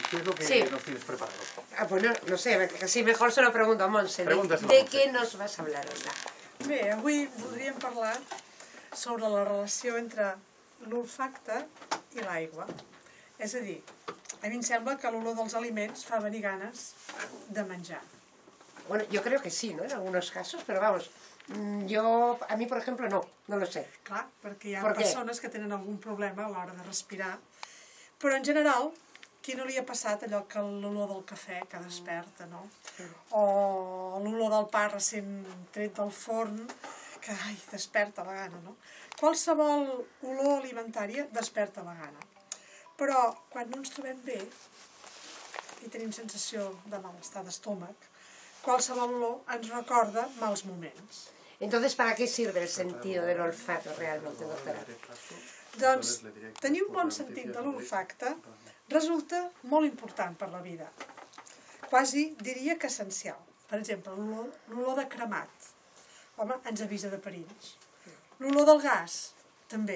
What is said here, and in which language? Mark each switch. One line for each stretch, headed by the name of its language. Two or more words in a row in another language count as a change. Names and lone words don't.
Spanish: ¿qué es lo que nos tienes preparado? Bueno, no sé, casi mejor se lo pregunto a Montse. ¿De qué nos vas a hablar, Olga?
Catalan: Bé, avui voldríem parlar sobre la relació entre l'olfacte i l'aigua. És a dir, a mi em sembla que l'olor dels aliments fa venir ganes de menjar.
Spanish: Bueno, yo creo que sí, ¿no? En algunos casos, pero vamos, a mí, por ejemplo, no lo sé.
Catalan: Clar, perquè hi ha persones que tenen algun problema a l'hora de respirar, però en general, qui no li ha passat allò que l'olor del cafè que desperta, no? O l'olor del pa recent tret del forn, que desperta la gana, no? Qualsevol olor alimentària desperta la gana. Però quan no ens trobem bé i tenim sensació de malestar d'estómac, qualsevol olor ens recorda mals moments.
Spanish: Entonces, ¿para qué sirve el sentido del olfato realmente, doctora?
Catalan: Doncs tenir un bon sentit de l'olfacte resulta molt important per la vida. Quasi diria que essencial. Per exemple, l'olor de cremat. Home, ens avisa de perills. L'olor del gas, també.